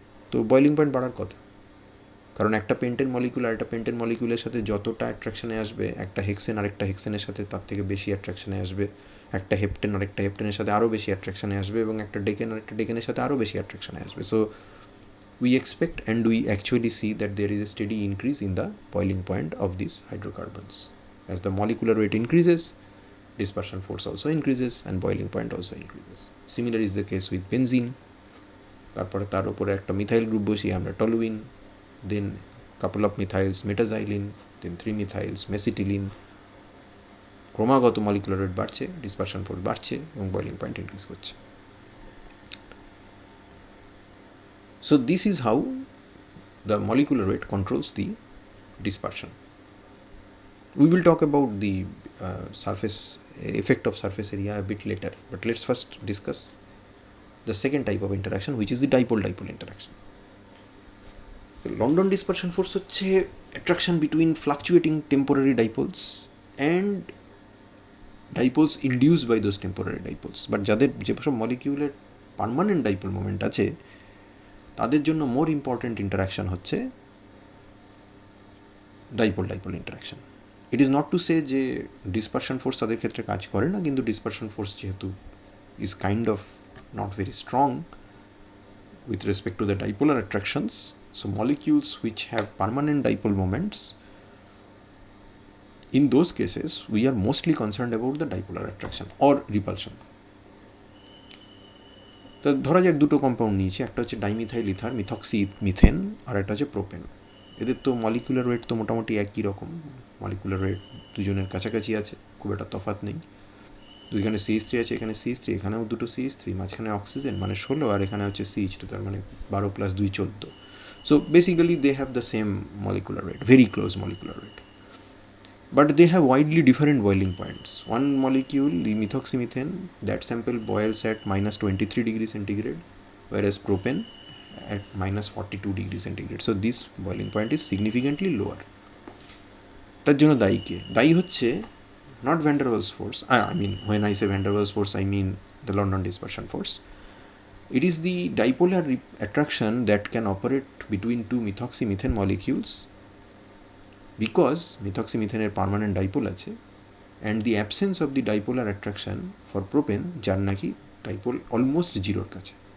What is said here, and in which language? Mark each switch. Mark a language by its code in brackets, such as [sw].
[bn] তো boiling point বাড়ার কথা, কারণ একটা পেন্টেন মলিকুল আর একটা পেন্টেন মলিকুলের সাথে যতটা অ্যাট্রাকশানে আসবে, একটা হেক্সেন আরেকটা হেক্সেনের সাথে তার থেকে বেশি অ্যাট্রাকশানে আসবে, একটা হেপটেন আরেকটা হেপটেনের সাথে আরও বেশি অ্যাট্রাকশানে আসবে, এবং একটা ডেকেন আরেকটা ডেকেনের সাথে আরও বেশি অ্যাট্রাকশানে আসবে। [en] So we expect and we actually see that there is a steady increase in the boiling point of these hydrocarbons. As the molecular weight increases, dispersion force also increases and boiling point also increases. Similar is the case with benzene. [bn] তারপরে তার উপরে একটা methyl group বসিয়ে আমরা toluene, [en] then couple of methyls metaxylene, then 3 methyls mesitylene, [bn] ক্রমাগত molecular weight বাড়ছে, dispersion force বাড়ছে এবং বয়লিং পয়েন্ট ইনক্রিজ করছে। [en] So this is how the molecular weight controls the dispersion. We will talk about the surface effect of surface area a bit later, but let's first discuss the second type of interaction, which is the dipole-dipole interaction. The London dispersion force হচ্ছে attraction between fluctuating temporary dipoles and dipoles induced by those temporary dipoles. [bn] But যাদের যেসব মলিকিউলের permanent dipole moment আছে তাদের জন্য more important interaction হচ্ছে dipole-dipole interaction. [en] it is not to say [bn] যে dispersion force তাদের ক্ষেত্রে কাজ করে না, কিন্তু ডিসপারশন ফোর্স যেহেতু [en] Is kind of not very strong with respect to the dipolar attractions, so molecules which have permanent dipole moments, in those cases we are mostly concerned about the dipolar attraction or repulsion. [bn] তো ধরা যাক দুটো compound নিয়েছি, একটা হচ্ছে dimethyl ether methoxy methane, আর একটা হচ্ছে propane. এদের তো মলিকুলার ওয়েট তো মোটামুটি একই রকম, মলিকুলার ওয়েট দুজনের কাছাকাছি আছে, খুব একটা তফাৎ নেই। এখানে CH3 আছে, এখানে CH3, এখানেও দুটো CH3, মাঝখানে অক্সিজেন মানে 16, আর এখানে হচ্ছে CH2, তার মানে 12 + 2 14। [en] So basically they have the same molecular weight, very close molecular weight, but they have widely different boiling points. One molecule, the methoxymethane, that sample boils at -23 degrees centigrade, whereas propane at -42 degrees centigrade. So this boiling point is significantly lower. [bn] তার জন্য দায়ী কে? দায়ী হচ্ছে [en] not van der Waals force. I mean, when I say van der Waals force, I mean the London dispersion force. It is the dipolar attraction that can operate between two methoxymethane molecules, because methoxymethaneর [bn] permanent dipole আছে, [en] and the absence of the dipolar attraction for propane, [bn] যার নাকি dipole almost জিরোর কাছে।